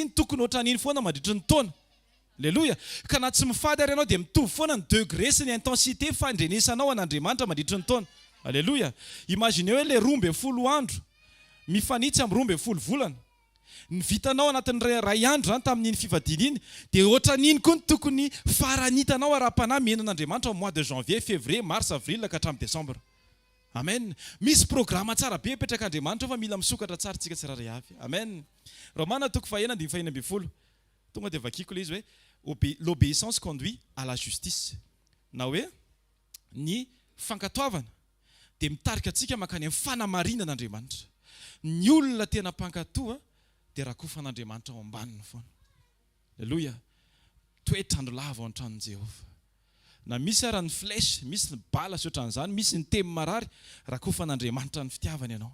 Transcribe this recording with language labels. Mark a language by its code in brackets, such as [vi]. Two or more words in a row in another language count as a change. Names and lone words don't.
[mg] iny tokony ohatran'iny foana mandritry ny taona Alléluia ka na tsy mifady ary ianao dia mitovy foana ny degré sy ny intensité fandrenesanao an'Andriamanitra mandritry ny taona Alléluia imaginez hoe le 12 andro mifanitsy amin'ny 12 volana ny vitanao anatin'ny ray andro zany tamin'iny fifadiana iny dia ohatran'iny koa ny tokony faranitanao ara-panahy miaino an'Andriamanitra [fr] au mois de janvier, février, mars, avril [mg] ka hatramin'ny décembre. Amen. Misy programma tsara be petrak'Andriamanitra fa mila misokatra tsara tsika tsiraray avy. Amen. Romana toko 1:12 tonga dia vakiko le izy hoe [fr] l'obéissance conduit à la justice. [mg] Na hoe ny fankatoavana dia mitarika antsika makany amin'ny fanamarinan'Andriamanitra. Ny olona tena mpankatoa dia rakofan'Andriamanitra ao ambaniny foana. Alleluia. Toetrandro lava ao an-tranon'i Jehovah. Na misy ara ny flèche, misy ny bala sy ohatran'izany, misy ny temy marary, rakofan'Andriamanitra ny fitiavana ianao.